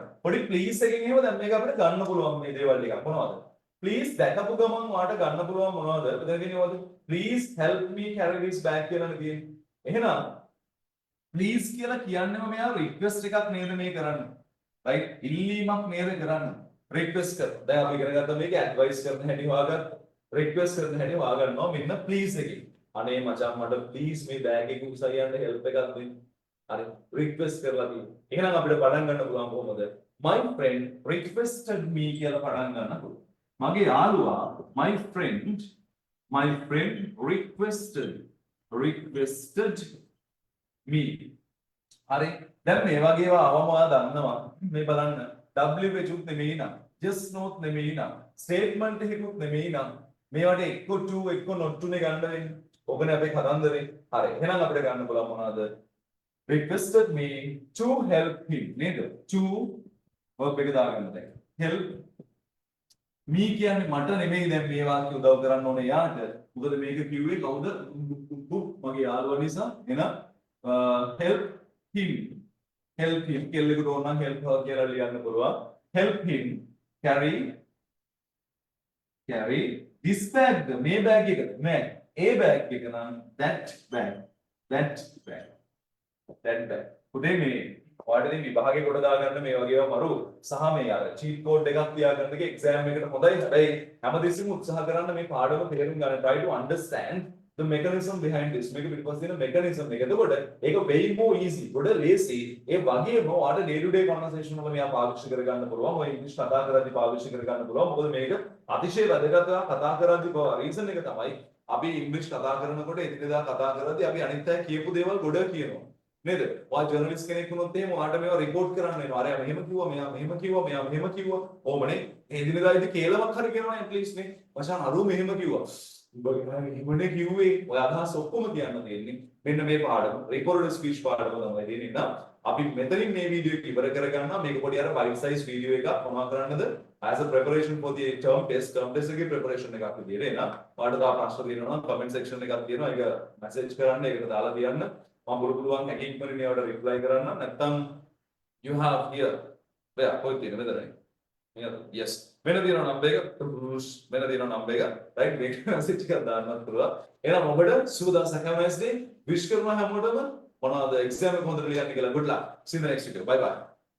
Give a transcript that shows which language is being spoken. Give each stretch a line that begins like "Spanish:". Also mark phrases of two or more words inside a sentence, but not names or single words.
Sinhala: පොඩි please එකකින් එහෙම දැන් මේක අපිට ගන්න පුළුවන් මේ දේවල් ටික. මොනවද? Please දැකපු ගමන් ඔයාලට ගන්න පුළුවන් මොනවද? මෙතන තියෙනවද?
English: Please help me carry this bag
Sinhala: කියලානේ තියෙන්නේ. එහෙනම් please කියලා කියන්නේම මෙයා request එකක් නේද මේ කරන්නේ. right? ඉල්ලීමක් නේද කරන්නේ. request කරනවා. දැන් අපි ඉගෙන ගත්ත මේක advice කරන හැටි හොයාගත්ත. request කරන හැටි හොයාගන්නවා මෙන්න please එකේ. අනේ මචං මට please මේ bag එක උසයි යන්න help එකක් දෙන්න. හරි. request කරලා තියෙනවා. එහෙනම් අපිට පටන් ගන්න පුළුවන් කොහොමද?
English: my friend requested me
Sinhala: කියලා පටන් ගන්න පුළුවන්. මගේ යාළුවා
English: my friend requested me.
Sinhala: හරි. දැන් මේ වගේ ඒවා අවම ඔයා දන්නවා. මේ බලන්න. WH උත් නෙමෙයි නම්,
English: just not
Sinhala: නෙමෙයි නම්, statement එකකුත් නෙමෙයි නම් මේවට එක්ක to එක්ක
English: not to
Sinhala: නේ ගන්න වෙන්නේ. ඔබනේ අපේ කතන්දරේ. හරි. එහෙනම් අපිට ගන්න පුළුවන් මොනවද?
English: requested me to help him නේද? to verb
Sinhala: එක දාගන්න දැන්.
English: help me
Sinhala: කියන්නේ මට නෙමෙයි දැන් මේ වාක්‍ය උදව් කරන්න ඕනේ යාට. මොකද මේක කිව්වේ කවුද? මගේ යාළුවා නිසා. එහෙනම්
English: help him
Sinhala: කෙල්ලෙකුට ඕන නම්
English: help her
Sinhala: කියලා ලියන්න පුළුවන්.
English: help him carry this bag.
Sinhala: මේ බෑග් එක නෑ. ඒ බෑග් එක නම්
English: that bag.
Sinhala: උදේ මේ ඔයාලට ඉතින් විභාගේ කොට දාගන්න මේ වගේ ඒවා මරු සහ මේ අර චීට් කෝඩ් එකක් තියාගන්න එක එක්සෑම් එකට හොඳයි. හැබැයි හැමදෙස්සෙම උත්සාහ කරන්න මේ පාඩම තේරුම් ගන්න.
English: try to understand the mechanism behind this.
Sinhala: මේක පිටපස්සේ තියෙන mechanism එක. එතකොට ඒක
English: way more easy.
Sinhala: ගොඩ ලේසි. ඒ වගේම ඔයාලට
English: day to day conversation
Sinhala: වල මෙයා පාවිච්චි කරගන්න පුළුවන්. ඔය ඉංග්‍රීසි කතා කරද්දී පාවිච්චි කරගන්න පුළුවන්. මොකද මේක අතිශය වැදගත් කතා කරද්දී රීසන් එක තමයි අපි ඉංග්‍රීසි කතා කරනකොට එදිනෙදා කතා කරද්දී අපි අනිත් අය කියපු දේවල් ගොඩ කියනවා. නේද? ඔයා ජර්නලිස්ට් කෙනෙක් වුණොත් එහෙම ඔයාට මේවා report කරන්න වෙනවා. අරයා මෙහෙම කිව්වා, මෙයා මෙහෙම කිව්වා, මෙයා මෙහෙම කිව්වා. ඕමනේ. ඒ දිනදා ඉතින් කේලමක් හරි කියනවා
English: at least
Sinhala: නේ. මචං අරුව මෙහෙම කිව්වා. උඹ මෙහෙමනේ කිව්වේ. ඔය අදහස් ඔක්කොම කියන්න තියෙන්නේ. මෙන්න මේ පාඩම.
English: recorded speech
Sinhala: පාඩම තමයි දෙන්නේ නම් අපි මෙතනින් මේ වීඩියෝ එක ඉවර කරගන්නවා. මේක පොඩි අර
English: bite size
Sinhala: වීඩියෝ එකක් මොනවා කරන්නද?
English: as a preparation for the term test
Sinhala: එකේ preparation එකක් විදියට එනවා. ඔයාලට තව ප්‍රශ්න තියෙනවා නම්
English: comment section
Sinhala: එකක් තියෙනවා. ඒක message කරන්න, ඒකට දාලා තියන්න. මම පුළුවන් හැකින් ඉක්මනින් ඒවට reply කරන්න. නැත්නම්
English: you have here.
Sinhala: බෑ කොහෙද තියෙන්නේ මෙතනයි. නේද? yes. වෙන තියෙනවා number එක. වෙන තියෙනවා number එක. right මේක message එකක් දාන්නත් පුළුවන්. එහෙනම් ඔබට සුබ දවසක්
English: have a nice day.
Sinhala: wish කරනවා හැමෝටම මොනවාද exam එක හොඳට ලියන්න කියලා.
English: good luck. see you in the next video. bye bye.